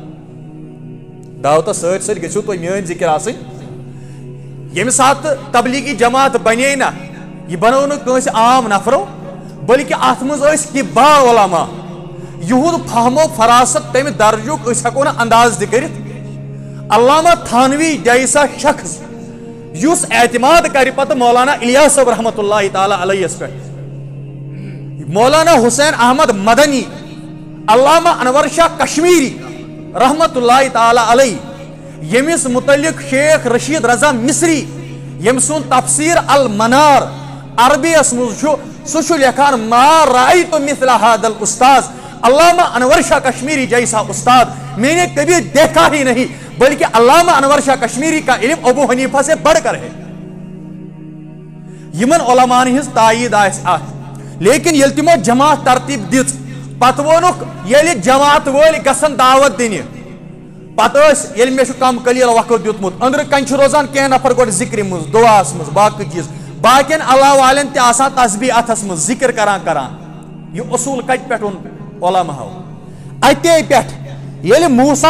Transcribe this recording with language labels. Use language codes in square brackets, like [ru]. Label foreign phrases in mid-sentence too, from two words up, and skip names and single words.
[ks] دعوتس سۭتۍ سۭتۍ گٔژھِو تُہۍ میٲنۍ ذِکر آسٕنۍ ییٚمہِ ساتہٕ تبلیغی جماعت بنے نہ یہِ بنٲو نہٕ کٲنٛسہِ عام نفرو بلکہِ اتھ منٛز ٲسۍ کِبار علما یِہُنٛد فہمو فراست تمہِ درجُک أسۍ ہٮ۪کو نہٕ انداز تہِ کٔرِتھ علامہ تھانوی [ur] جیسا شخص [ks] یُس اعتماد کرِ پتہٕ مولانا الیاس صٲب رحمتہ اللہ تعالیٰ علیہس پٮ۪ٹھ مولانا حسین احمد مدنی علامہ انور شاہ کشمیری رحمتہ اللہ تعالیٰ علیہ ییٚمِس متعلق شیخ رشید رضا مصری ییٚمہِ سُنٛد تفسیٖر المنار عربیَس منٛز چھُ سُہ چھُ لیکھان [ar] ما رأیت مثل هذا الاستاذ [ur] علامہ انور شاہ کشمیری جیسا استاد میں نے کبھی دیکھا ہی نہیں بلکہ علامہ انور شاہ کشمیری کا علم ابو حنیفہ سے بڑھ کر ہے [ks] یمن علماء ہنز تائید آس ات لیکن یل تمو جماعت ترتیب دِژ پتہٕ وونُکھ ییٚلہِ جماعت وٲلۍ گژھن دعوت دِنہِ پتہٕ ٲسۍ ییٚلہِ مےٚ چھُ کم قلیٖل وقت دیُتمُت أنٛدرٕ کَنہِ چھُ روزان کینٛہہ نفر گۄڈٕ ذِکرِ منٛز دُعاہس منٛز باقٕے چیٖز باقین اللہ والٮ۪ن تہِ آسان تسبیح اتھس منٛز ذِکر کران یہِ اصوٗل کتہِ پٮ۪ٹھ اوٚن علماہو اتے پٮ۪ٹھ ییٚلہِ موسیٰ